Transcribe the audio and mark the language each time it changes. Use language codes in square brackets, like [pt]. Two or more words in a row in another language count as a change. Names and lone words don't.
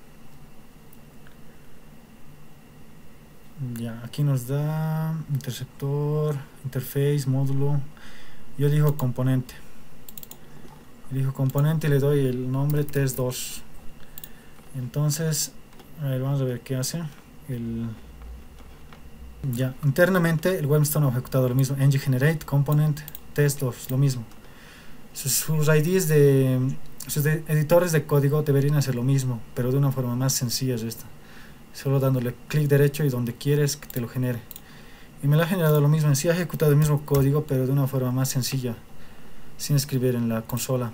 [es] Ya, aquí nos da interceptor, interface, módulo. Yo elijo componente. Y le doy el nombre test2. Entonces, a ver, vamos a ver qué hace. Ya, internamente el WebStorm ha ejecutado lo mismo: ng-generate, component, test2, lo mismo. Sus IDs sus editores de código deberían hacer lo mismo, pero de una forma más sencilla es esta. Solo dándole clic derecho y donde quieres que te lo genere. Y me lo ha generado lo mismo. En sí ha ejecutado el mismo código, pero de una forma más sencilla, sin escribir en la consola.